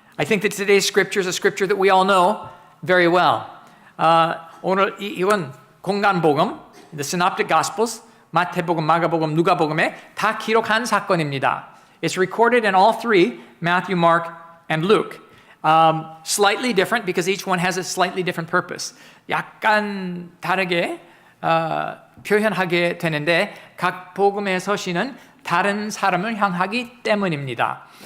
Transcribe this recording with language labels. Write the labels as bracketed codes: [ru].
[en] I think that today's scripture is a scripture that we all know very well. [ko] 오늘 이건 공간복음, the Synoptic Gospels, 마태복음, 마가복음, 누가복음에 다 기록한 사건입니다. [en] It's recorded in all three, Matthew, Mark, and Luke. Slightly different because each one has a slightly different purpose. [ko] 약간 다르게 표현하게 되는데 각 복음의 서신은 다른 사람을 향하기 때문입니다.